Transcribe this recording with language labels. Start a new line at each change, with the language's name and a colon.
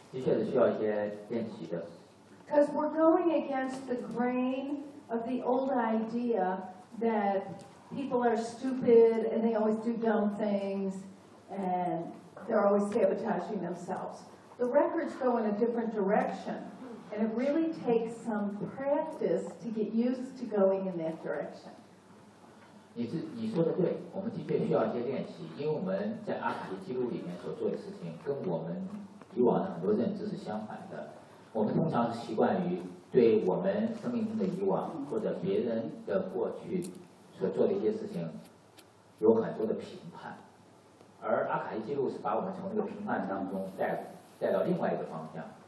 Chinese: 的确是需要一些练习的。
English: Because we're going against the grain of the old idea that people are stupid and they always do dumb things and they're always sabotaging themselves. The records go in a different direction. And it really takes some practice to get used to going in that direction.
Chinese: 你说的对，我们的确需要一些练习，因为我们在阿卡西记录里面所做的事情跟我们以往的很多认知是相反的。我们通常是习惯于对我们生命中的以往或者别人的过去所做的一些事情有很多的评判，而阿卡西记录是把我们从这个评判当中带到另外一个方向。